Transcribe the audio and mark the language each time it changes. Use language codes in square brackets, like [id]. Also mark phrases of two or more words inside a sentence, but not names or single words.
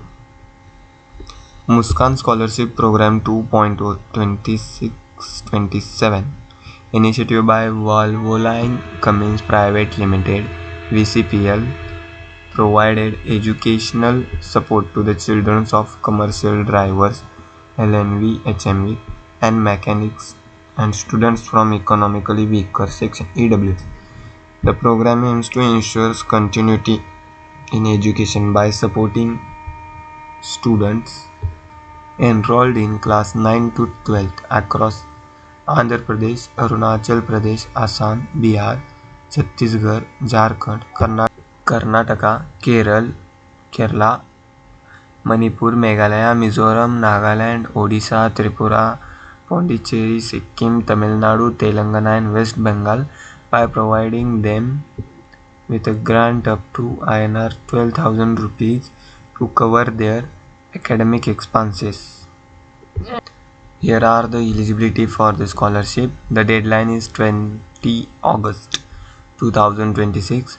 [en] Muskaan Scholarship Program 2.0 26-27, initiative by Valvoline Cummins Private Limited (VCPL), provided educational support to the children of commercial drivers, LNV, HMV, and mechanics, and students from economically weaker section (EWS). The program aims to ensure continuity in education by supporting students enrolled in class 9 to 12 across Andhra Pradesh, Arunachal Pradesh, Assam, Bihar, Chhattisgarh, Jharkhand, Karnataka, Kerala, Manipur, Meghalaya, Mizoram, Nagaland, Odisha, Tripura, Pondicherry, Sikkim, Tamil Nadu, Telangana and West Bengal by providing them with a grant up to INR 12,000 rupees to cover their academic expenses. Here are the eligibility for the scholarship. The deadline is 20 August 2026.